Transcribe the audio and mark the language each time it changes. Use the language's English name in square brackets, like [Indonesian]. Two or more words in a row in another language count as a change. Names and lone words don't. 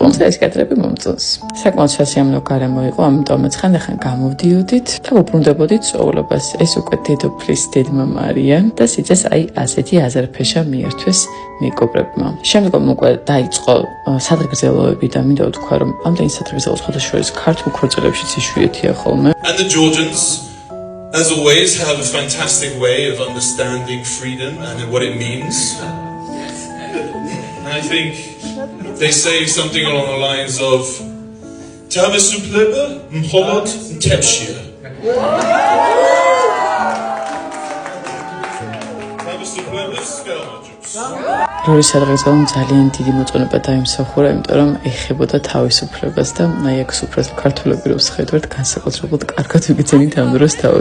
[Georgian] თუმცა ეს კადრები მომწონს. საკმაოდ სასიამოვნო გარემო იყო, ამიტომაც ხანდახან გამოვდიოდით და ვუბრუნდებოდით სწავლობას. ეს უკვე დედოფლის დედმამა არიან და სიცეს აი ასეთი აზერფეშა მიერთვეს მეგობრებმა. შემდგომ უკვე დაიწყო სადღეგრძელოები და მინდა ვთქვა, რომ ამდენი სადღეგრძელო სხვადასხვა ქართულ ქორწილებშიც იშვიათია ხოლმე. [English] And the Georgians, as always, have a fantastic way of understanding freedom and what it means. And I think they say something along the lines of [Georgian] თავისუფლება მხოლოდ თეფშია. რორი სადღეგრძელომ ძალიან დიდი მოწონება დაიმსახურა, იმიტომ რომ ეხებოდა თავისუფლებას და აი აქ სუფრაზე ქართველები რომ შეხედავთ, განსაკუთრებულად კარგად ვიგრძენით ამ დროს თავი.